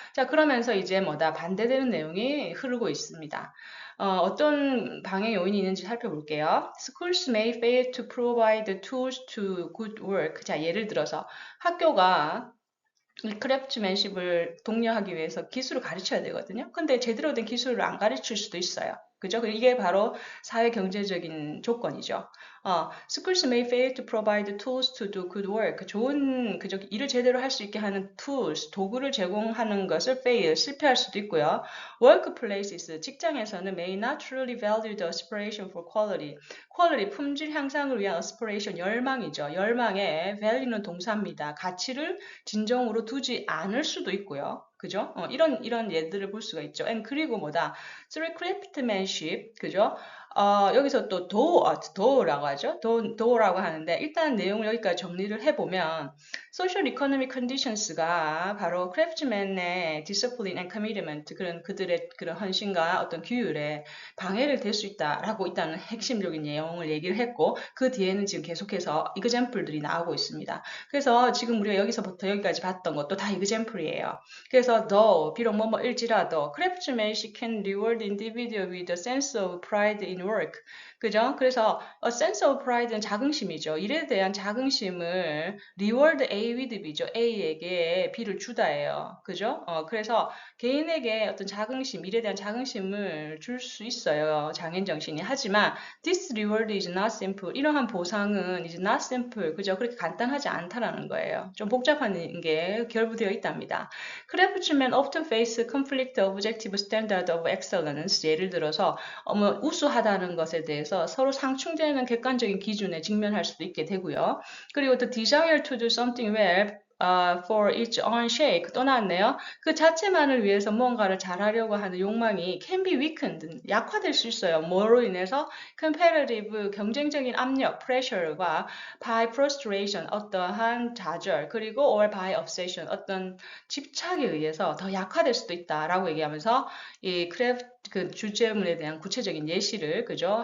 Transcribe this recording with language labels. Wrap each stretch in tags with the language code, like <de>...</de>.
<ko>자, 그러면서 이제 뭐다 반대되는 내용이 흐르고 있습니다. 어떤 방해 요인이 있는지 살펴볼게요.</ko> <en>Schools may fail to provide tools to good work.</en> <ko>자, 예를 들어서 학교가 이 크래프트맨십을 독려하기 위해서 기술을 가르쳐야 되거든요. 근데 제대로 된 기술을 안 가르칠 수도 있어요. 그죠? 이게 바로 사회 경제적인 조건이죠.</ko> <en>Schools may fail to provide tools to do good work.</en> <ko>좋은 그저 일을 제대로 할 수 있게 하는 tools, 도구를 제공하는 것을 fail, 실패할 수도 있고요.</ko> <en>Workplaces, 직장에서는 may not truly value the aspiration for quality.</en> <ko>quality, 품질 향상을 위한 aspiration, 열망이죠. 열망의 value는 동사입니다. 가치를 진정으로 두지 않을 수도 있고요. 그죠? 이런 예들을 볼 수가 있죠. And 그리고 뭐다?</ko> <en>Through craftsmanship,</en> <ko>그죠? 여기서 또 do라고 하죠. do라고 하는데 일단 내용을 여기까지 정리를 해보면</ko> <en>social economic conditions</en> <ko>가 바로 craftsman의</ko> <en>discipline and commitment,</en> <ko>그런 그들의 그런 헌신과 어떤 규율에 방해를 될 수 있다라고 일단은 핵심적인 내용을 얘기를 했고 그 뒤에는 지금 계속해서 example들이 나오고 있습니다. 그래서 지금 우리가 여기서부터 여기까지 봤던 것도 다 example이에요.</ko> <en>그래서 though,</en> <ko>비록 뭐일지라도</ko> <en>craftsmanship can reward individual with a sense of pride in work.</en> <ko>그죠? 그래서 a sense of pride는 자긍심이죠. 일에 대한 자긍심을</ko> <en>reward A with B</en> <ko>죠. A에게 B를 주다예요. 그죠? 그래서 개인에게 어떤 자긍심, 일에 대한 자긍심을 줄 수 있어요. 장인 정신이.</ko> <en>하지만 this reward is not simple.</en> <ko>이러한 보상은</ko> <en>is not simple.</en> <ko>그죠? 그렇게 간단하지 않다라는 거예요. 좀 복잡한 게 결부되어 있답니다.</ko> <en>craftsmen often face conflict of objective standard of excellence.</en> <ko>예를 들어서 우수하다는 것에 대해서 서로 상충되는 객관적인 기준에 직면할 수도 있게 되고요.</ko> <en>그리고 the desire to do something well for its own sake,</en> <ko>또 나왔네요. 그 자체만을 위해서 무언가를 잘하려고 하는 욕망이</ko> <en>can be weakened,</en> <ko>약화될 수 있어요. 뭐로 인해서 competitive, 경쟁적인 압력, pressure과 by frustration, 어떠한 좌절, 그리고 or by obsession, 어떤 집착에 의해서 더 약화될 수도 있다라고 얘기하면서 이 그 주제문에 대한 구체적인 예시를, 그죠?</ko>